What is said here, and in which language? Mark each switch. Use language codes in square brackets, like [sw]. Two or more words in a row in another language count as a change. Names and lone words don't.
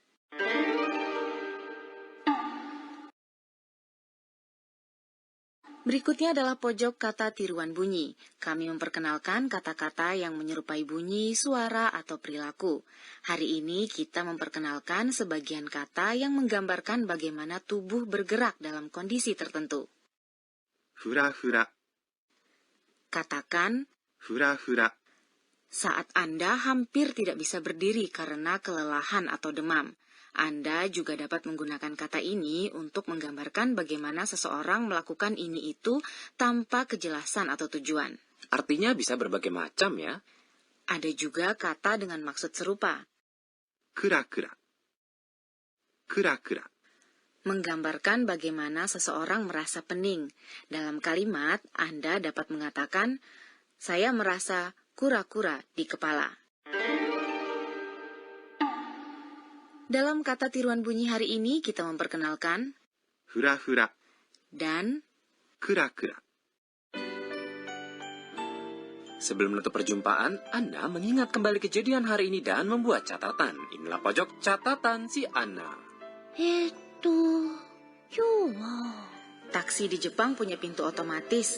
[id] Berikutnya adalah pojok kata tiruan bunyi. Kami memperkenalkan kata-kata yang menyerupai bunyi, suara, atau perilaku. Hari ini kita memperkenalkan sebagian kata yang menggambarkan bagaimana tubuh bergerak dalam kondisi tertentu. [ja] ふらふら、 [id] Katakan, [ja] ふらふら、 [id] saat Anda hampir tidak bisa berdiri karena kelelahan atau demam. Anda juga dapat menggunakan kata ini untuk menggambarkan bagaimana seseorang melakukan ini itu tanpa kejelasan atau tujuan. Artinya bisa berbagai macam ya. Ada juga kata dengan maksud serupa, [ja] くらくら、くらくら、 [id] menggambarkan bagaimana seseorang merasa pening. Dalam kalimat, Anda dapat mengatakan, saya merasa kura-kura di kepala. Dalam kata tiruan bunyi hari ini, kita memperkenalkan [ja] ふらふら、 [id] dan [ja] くらくら。 [id] Sebelum menutup perjumpaan, Anna mengingat kembali kejadian hari ini dan membuat catatan. Inilah pojok catatan si Anna. taksi di Jepang punya pintu otomatis.